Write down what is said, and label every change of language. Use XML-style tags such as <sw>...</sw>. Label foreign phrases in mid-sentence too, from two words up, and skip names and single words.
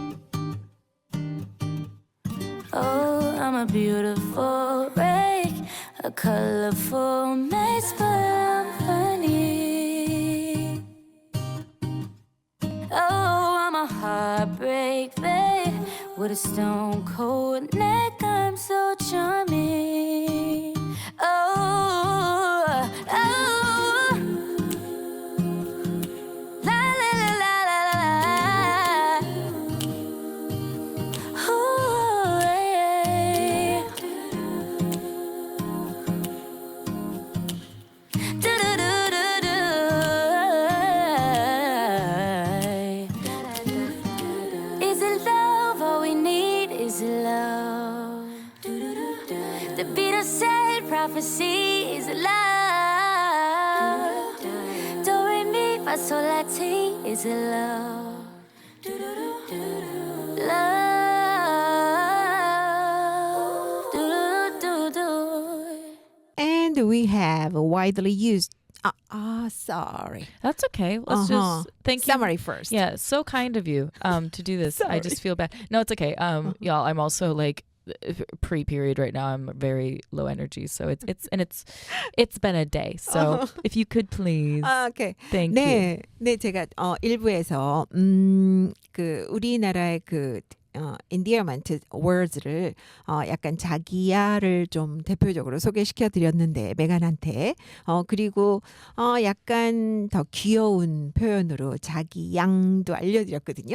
<en>Oh, I'm a beautiful wreck, a colorful mess, but I'm funny. Oh, I'm a heartbreak babe with a stone cold neck, I'm so charming. Oh, oh, la la la la la la. Oh, yeah. Do do do do do. Is it love? All we need is love. The Beatles said prophecy is love. Do re mi fa sol la ti is love. Love. Do do do. And we have widely used. Sorry. That's okay. Let's just thank you. Summary first. Yeah, so kind of you to do this. I just feel bad. No, it's okay. Y'all, I'm also like pre-period right now. I'm very low energy, so it's been a day. So if you could please,</en> <ko>오케이.</ko> <en>thank</en> <ko>네,</ko> <en>you.</en> <ko>네 제가 일부에서 그 우리나라의 그</ko> <en>endearment words</en> <ko>를 약간 자기야를 좀 대표적으로 소개시켜 드렸는데 메간한테 그리고 약간 더 귀여운 표현으로 자기양도 알려드렸거든요.</ko>